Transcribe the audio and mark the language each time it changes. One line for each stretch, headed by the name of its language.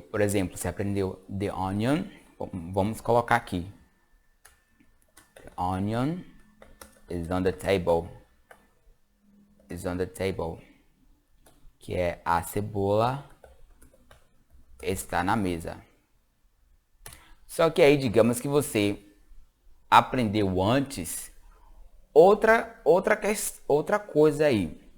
Portuguese: Por exemplo, você aprendeu the onion. Vamos colocar aqui.
English: The onion is on the table. Is on the table.
Portuguese: Que é a cebola está na mesa. Só que aí, digamos que você aprendeu antes outra coisa aí.